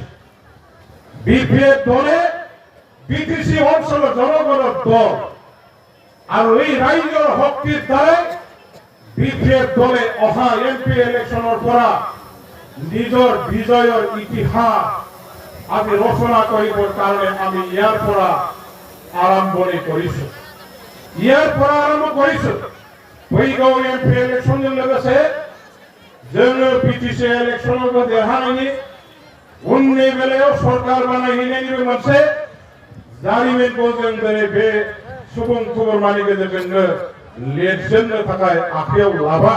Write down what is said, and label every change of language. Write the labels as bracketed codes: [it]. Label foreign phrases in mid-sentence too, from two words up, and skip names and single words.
[as] বিপিএফ দলে বিটিসি অঞ্চলৰ জনগণৰ দল আৰু এই ৰাইজৰ শক্তিৰ দ্বাৰাই বিপিএফ দলে অহা এমপি ইলেকশ্যনৰ পৰা নিজৰ বিজয়ৰ ইতিহাস আজি ৰচনা কৰিবৰ কাৰণে আমি ইয়াৰ পৰা আৰম্ভণি কৰিছো। [brx] फैगौ एमपि इलेक्शनजों लोगोसे जोङो बिटिसि इलेक्शनाव देरहानायनि उननि बेलायाव सरकार बानायहैनायनिबो मोनसे जारिमिनखौ जों दिनै बे सुबुं थुबुरमानि गेजेरजोंनो लिरजेननो थाखाय आखायाव लाबाय।